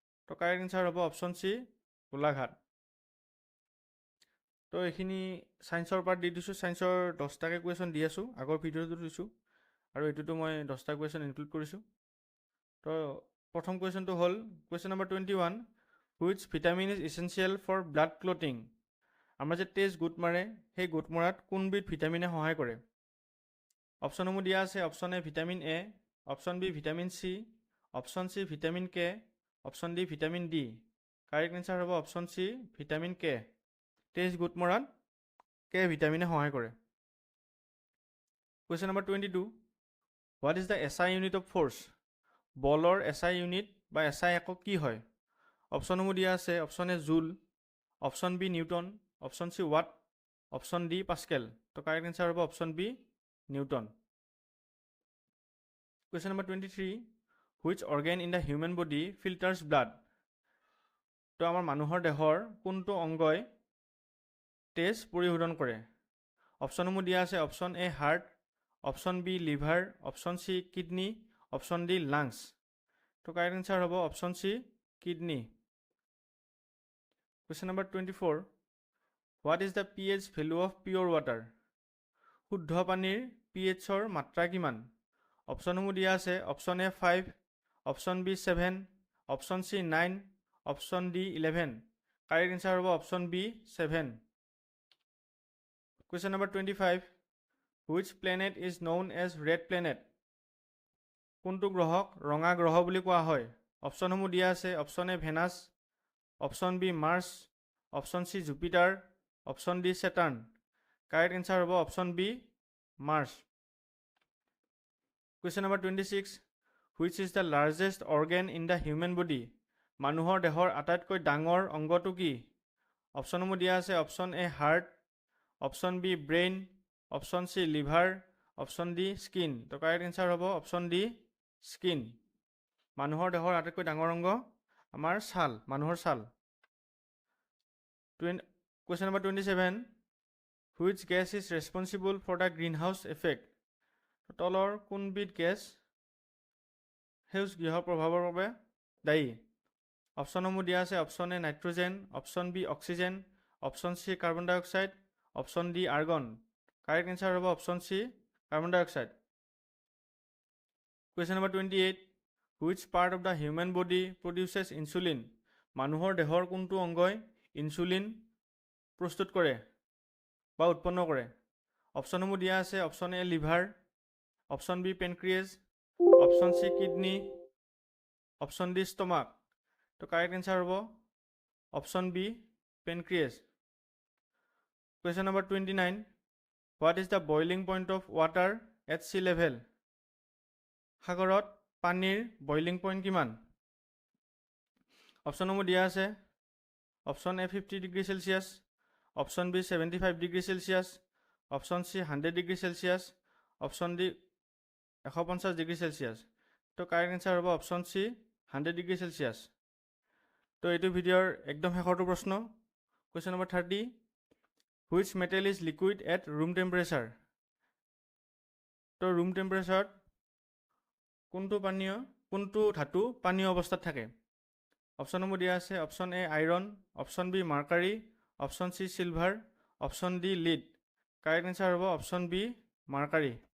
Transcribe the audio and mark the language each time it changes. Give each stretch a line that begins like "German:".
Assamese: তো correct answer হ'ব option C Golaghat. তো এইখিনি ছায়েন্সৰ পাৰ্ট দি দিছোঁ। ছায়েন্সৰ 10টাকৈ কুৱেশ্যন দি আছোঁ, আগৰ ভিডিঅ'টো দিছোঁ আৰু এইটোতো মই 10টা কুৱেশ্যন ইনক্লুড কৰিছোঁ। তো প্ৰথম কুৱেশ্যনটো হ'ল question number 21.
English: Which vitamin is essential for blood clotting?
Assamese: আমাৰ যে তেজ গোট মাৰে সেই গোট মৰাত কোনবিধ ভিটামিনে সহায় কৰে? অপশ্যনসমূহ দিয়া আছে option A vitamin A, option B vitamin C, option C vitamin K, option D vitamin D. Correct answer হ'ব অপশ্যন চি ভিটামিন কে। তেজ গোট মৰাত কে ভিটামিনে সহায় কৰে। Question number 22.
English: What is the S I unit of force?
Assamese: বলৰ S I unit বা S I একক কি হয়? অপশ্যনসমূহ দিয়া আছে অপশ্যন এ জুল, option B Newton, option C watt, option D pascal. তো কাৰেক্ট এনচাৰ হ'ব option B Newton. Question number 23.
English: Which organ in the human body filters blood?
Assamese: তো আমাৰ মানুহৰ দেহৰ কোনটো অংগই তেজ পৰিশোধন কৰে? অপশ্যনসমূহ দিয়া আছে option A heart, option B liver, option C kidney, option D lungs. তো কাৰেক্ট এনচাৰ হ'ব option C kidney. Question number 24.
English: What is the pH value of pure water?
Assamese: শুদ্ধ পানীৰ pHৰ মাত্ৰা কিমান? অপশ্যনসমূহ দিয়া আছে option A 5, option B 7, option C 9, option D 11. Correct answer হ'ব option B 7.
English: Question number 25. Which planet is known as red planet?
Assamese: কোনটো গ্ৰহক ৰঙা গ্ৰহ বুলি কোৱা হয়? অপশ্যনসমূহ দিয়া আছে option A Venus, option B March, option C Jupiter, option D সেটাৰ্ন. Correct answer হ'ব option B March.
English: Question number 26. Which is the largest organ in the human body?
Assamese: মানুহৰ দেহৰ আটাইতকৈ ডাঙৰ অংগটো কি? অপশ্যনসমূহ দিয়া আছে option A heart, option B brain, option C liver, option D skin. তো correct answer হ'ব অপশ্যন ডি স্কিন. মানুহৰ দেহৰ আটাইতকৈ ডাঙৰ অংগ আমাৰ ছাল, মানুহৰ ছাল.
English: Question number 27. Which gas is responsible for the greenhouse effect?
Assamese: তলৰ কোনবিধ গেছ সেউজ গৃহ প্ৰভাৱৰ বাবে দায়ী? অপশ্যনসমূহ দিয়া আছে option A nitrogen, option B oxygen, option C carbon dye oxide, option D argon. Correct answer হ'ব option C carbon dye oxide.
English: Question number 28. Which part of the human body produces insulin?
Assamese: মানুহৰ দেহৰ কোনটো অংগই insulin প্ৰস্তুত কৰে বা উৎপন্ন কৰে? অপশ্যনসমূহ দিয়া আছে option A liver, option B পেনক্ৰিয়েজ, option C kidney, option D stomach. তো কাৰেক্ট এনচাৰ হ'ব option B পেনক্ৰিয়েজ.
English: Question number 29. What is the boiling point of water at sea level?
Assamese: সাগৰত পানীৰ বইলিং পইণ্ট কিমান? অপশ্যনসমূহ দিয়া আছে option A 50 degree Celsius, option B 75 degree Celsius, option C 100 degree Celsius, option D 150 degree Celsius. তো correct answer হ'ব option C 100 degree Celsius. তো এইটো ভিডিঅ'ৰ একদম শেষৰটো প্ৰশ্ন.
English: Question number 30. Which metal is liquid at room temperature?
Assamese: তো room টেম্পাৰেচাৰত কোনটো ধাতু পানীয় অৱস্থাত থাকে? অপশ্যনসমূহ দিয়া আছে option A iron, option B মাৰ্কাৰী, option C silver, option D lead. Correct answer হ'ব অপশ্যন বি মাৰ্কাৰী.